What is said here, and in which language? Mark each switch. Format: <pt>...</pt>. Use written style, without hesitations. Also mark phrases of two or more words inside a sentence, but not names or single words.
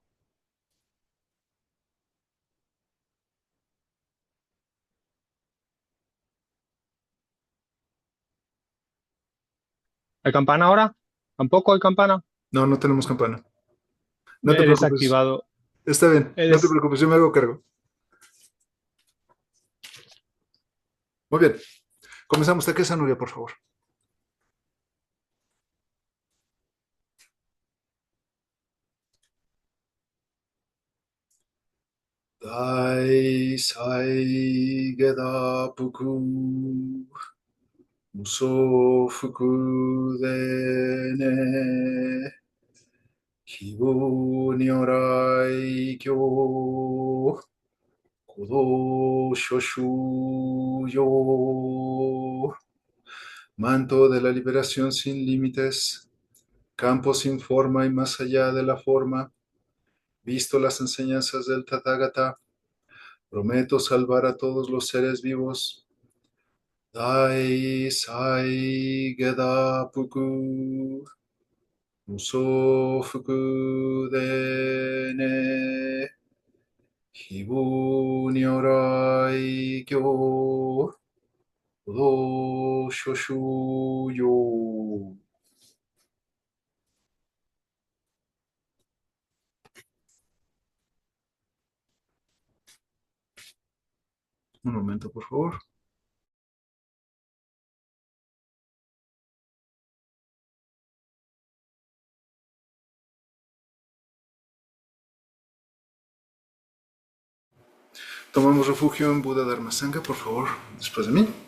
<es>¿Hay campana ahora? ¿Tampoco hay campana? No, no tenemos campana. No te He preocupes. desactivado. Está bien, He no te des- preocupes, yo me hago cargo. Muy bien, comenzamos. Takesan Nuria, por favor.</es> <ja>大哉解脱服 無相福田衣 披奉如来教 広度諸衆生</ja> <es>manto de la liberación sin límites, campo sin forma y más allá de la forma, visto las enseñanzas del Tathagata, prometo salvar a todos los seres vivos.</es> <ja>大哉解脱服 無相福田衣 披奉如来教 広度諸衆生.</ja> <es>Un momento, por favor. Tomamos refugio en Buda Dharma Sangha, por favor, después de mí.</es>